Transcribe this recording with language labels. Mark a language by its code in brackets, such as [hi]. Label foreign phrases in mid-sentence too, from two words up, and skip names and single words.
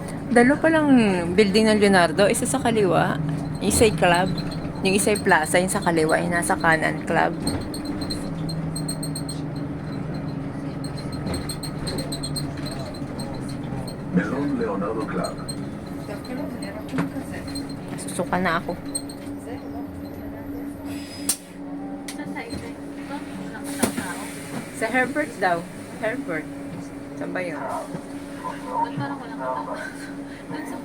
[tl] Dalo pa lang building ng Leonardo, isa sa kaliwa, isa'y club, yung isa'y plaza, yung sa kaliwa, yung nasa kanan club. [he] מלון ליאונרדו קלאב. [tl] Susuka na ako. Saan tayo tayo? Ito? Walang katao-tao. Sa Herbert daw. Herbert. Saan ba yun? Ba't parang walang katao? Doon sa...